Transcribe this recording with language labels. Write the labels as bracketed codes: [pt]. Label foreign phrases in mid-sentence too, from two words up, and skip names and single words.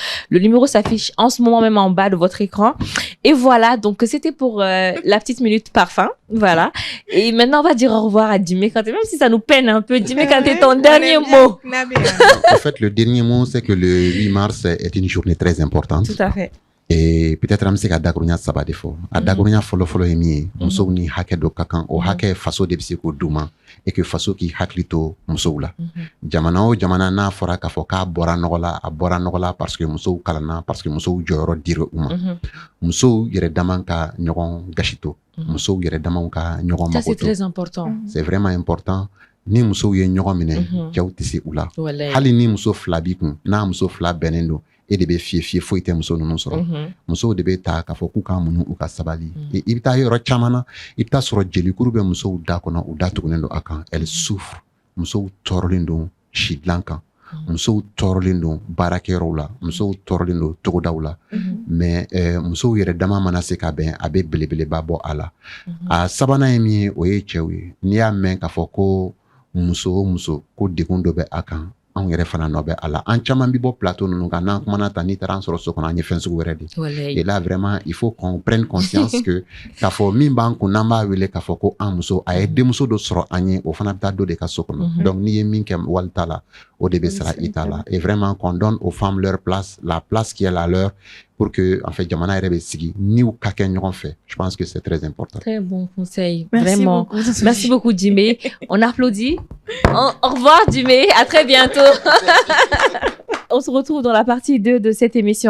[fr] Le numéro s'affiche en ce moment même en bas de votre écran. Et voilà, donc c'était pour la petite minute parfum. Voilà. Et maintenant, on va dire au revoir à Djimé Kanté, même si ça nous peine un peu. Djimé Kanté, ton dernier mot. En fait, le dernier mot, c'est que le 8 mars est une journée très importante. Tout à fait. et peut-être [bm] am se ka dakurunya saba de fɔ a dakurunya fɔlɔ ye min ye musow ni hakɛ dɔ ka kan o hakɛ faso de bɛ se k'o d'u ma [fr] et que [bm] faso k'i hakili to musow la jamana o jamana n'a fɔra k'a fɔ k'a bɔra nɔgɔ la a bɔra nɔgɔ la [fr] parce que [bm] musow kalanna [fr] parce que [bm] musow jɔyɔrɔ dira u ma musow yɛrɛ dama ka ɲɔgɔn gasi to musow yɛrɛ damaw ka ɲɔgɔn [fr] Ça, [bm] mago [fr] c'est [bm] to [fr] très important. c'est vraiment important [bm] ni musow ye ɲɔgɔn minɛ cɛw tɛ se u la hali ni muso fila b'i kun n'a muso fila bɛnnen don e de bɛ fiyɛ foyi tɛ muso ninnu sɔrɔ musow de bɛ ta k'a fɔ k'u ka muɲu u ka sabali i bɛ taa yɔrɔ caman na i bɛ taa sɔrɔ jelikuru bɛ musow da kɔnɔ u da tugunnen don a kan [fr] elles souffrent [bm] musow tɔɔrɔlen don si dilan kan musow tɔɔrɔlen don baarakɛyɔrɔw la musow tɔɔrɔlen don togodaw la mais musow yɛrɛ dama mana se ka bɛn a bɛ belebeleba bɔ a la a sabanan ye min ye o ye cɛw ye n'i y'a mɛn k'a fɔ ko muso o muso ko degun dɔ bɛ a kan anw yɛrɛ fana nɔ bɛ a la an caman bi bɔ plateau ninnu kan n'an kumana ta n'i taara an sɔrɔ so kɔnɔ an ye fɛn sugu wɛrɛ de [fr] et là vraiment il faut qu'on prenne conscience que [bm] k'a fɔ min b'an kun n'an b'a wele k'a fɔ ko an muso a ye denmuso dɔ sɔrɔ an ye o fana bɛ taa dɔ de ka so kɔnɔ donc n'i ye min kɛ wali ta la o de bɛ sara i ta la [fr] et vraiment qu'on donne aux femmes leur place la place qui est la leur pour que en fait [bm] jamana yɛrɛ bɛ sigi niw ka kɛ ɲɔgɔn fɛ [fr] je pense que c'est très important. Très bon conseil. Merci Vraiment. beaucoup. Merci beaucoup, Jimé. On applaudit. Au revoir, Jimé. À très bientôt. On se retrouve dans la partie 2 de cette émission.